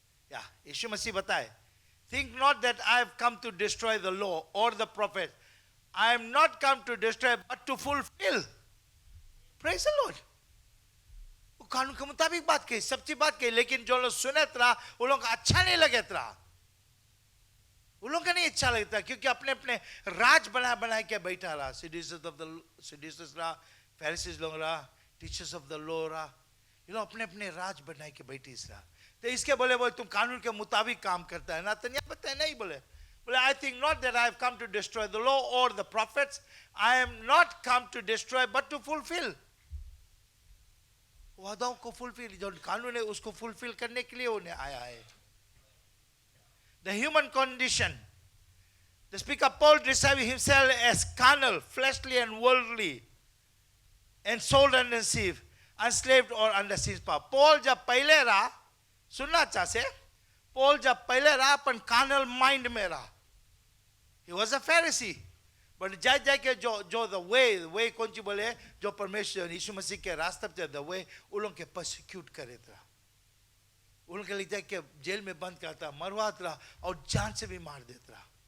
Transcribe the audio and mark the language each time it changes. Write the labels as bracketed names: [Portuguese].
[English] Yeah, यीशु मसीह [Hindi] बताए, [English] think not that I have come to destroy the law or the prophet. I am not come to destroy but to fulfill. Praise the Lord. [Hindi] वो कानून के मुताबिक बात कही, सच्ची बात कही, लेकिन जो लोग सुने रहा वो लोग अच्छा नहीं लगे रहा. उन लोगों का नहीं अच्छा लगता, क्योंकि अपने अपने राज बना बना के बैठा रहा, सेड्यूसर्स रहा, फैरिसीज लोग रहा, टीचर्स ऑफ द लॉ रहा, ये लोग अपने अपने राज बना के बैठे रहा। तो इसके बोले तुम कानून के मुताबिक काम करता है ना, तो नहीं पता है, नहीं बोले [English] I think not that I have come to destroy the law और the prophets, I am not come to destroy but to fulfil. [Hindi] वादाओं को फुलफिल, जो कानून है उसको फुलफिल करने के लिए उन्हें आया है। [English] The human condition. The speaker Paul described himself as carnal, fleshly, and worldly, and sold and deceived, enslaved or under sin's power. [Hindi] Paul जब पहले रहा, सुनना चाहे, Paul जब पहले रहा अपन carnal mind में रहा. [English] He was a Pharisee. [Hindi] But जाए के जो the way कौन सी बोले, जो परमेश्वर यीशु मसीह के रास्ते पे the way, उन लोगों के persecute करे था, उन लोगों के लिए जाके जेल में बंद करता, मरवाता रहा और जान से भी मार देता रहा।